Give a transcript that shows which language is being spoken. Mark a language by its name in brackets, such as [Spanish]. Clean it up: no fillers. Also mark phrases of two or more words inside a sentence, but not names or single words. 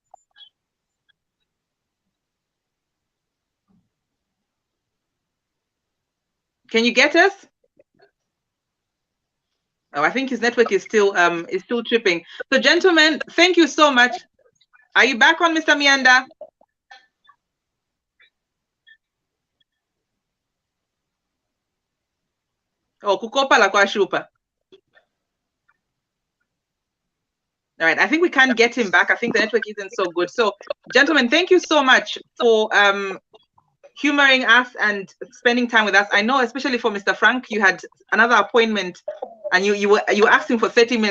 [English] Can you get us? Oh, I think his network is still tripping. So gentlemen, thank you so much. Are you back on, Mr. [Bemba] Miyanda? Oh, kukopa la kwa shupa. [English] All right, I think we can't get him back. I think the network isn't so good. So gentlemen, thank you so much for humoring us and spending time with us. I know, especially for Mr. Frank, you had another appointment and you were asking for 30 minutes.